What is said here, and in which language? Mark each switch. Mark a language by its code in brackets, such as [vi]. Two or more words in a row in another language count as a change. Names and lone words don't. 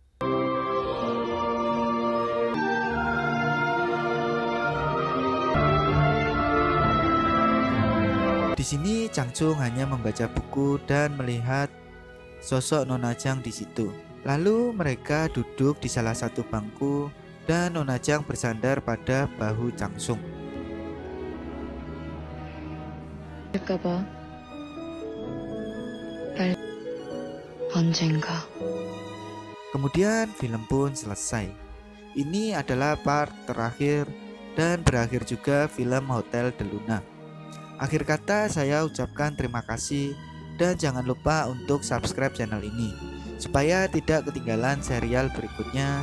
[id] Di sini Chang Sung hanya membaca buku dan melihat sosok Nona Chang di situ. Lalu mereka duduk di salah satu bangku dan Nona Chang bersandar pada bahu Chang Sung. [ko] 될까봐 날 언젠가 [id] Kemudian film pun selesai. Ini adalah part terakhir dan berakhir juga film Hotel de Luna. Akhir kata saya ucapkan terima kasih dan jangan lupa untuk [en] subscribe channel [id] ini supaya tidak ketinggalan serial berikutnya.